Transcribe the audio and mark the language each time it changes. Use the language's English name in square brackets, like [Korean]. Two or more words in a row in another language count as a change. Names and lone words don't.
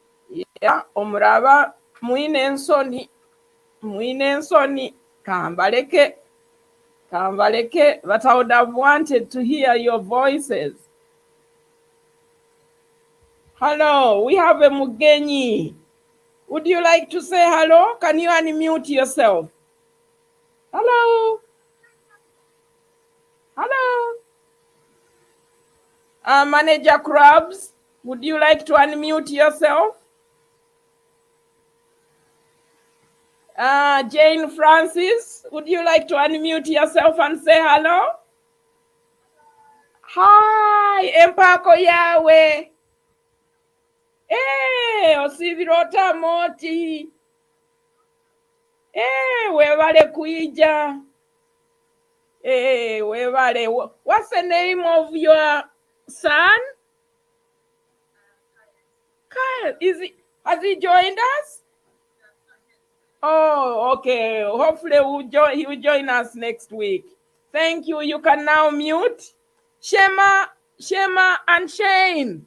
[English] Yeah, [Nyoro] omuraba mwine ensoni kambaleke, [English] but I would have wanted to hear your voices. Hello, we have a Mugenyi. Would you like to say hello? Can you unmute yourself? Hello. Hello. Manager Krabs, would you like to unmute yourself? Jane Francis, would you like to unmute yourself and say hello? Hi, Empako Yahweh. Hey, Osivirota Amooti. [Nyoro] Hey, webale kuija. Hey, webale. [English] What's the name of your son? Kyle. Has he joined us? Oh, okay. Hopefully he will join us next week. Thank you. You can now mute. Shema and Shane.